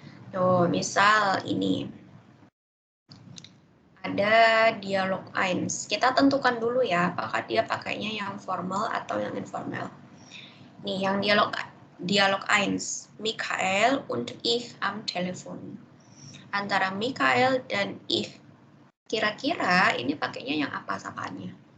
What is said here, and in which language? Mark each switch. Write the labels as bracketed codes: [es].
[id] Tuh, misal ini. Ada dialog 1. Kita tentukan dulu ya, apakah dia pakainya yang formal atau yang informal. Nih, yang dialog 1. [de] Michael und ich am Telefon. [id] Antara Michael dan ich. Kira-kira ini pakainya yang apa sapaannya?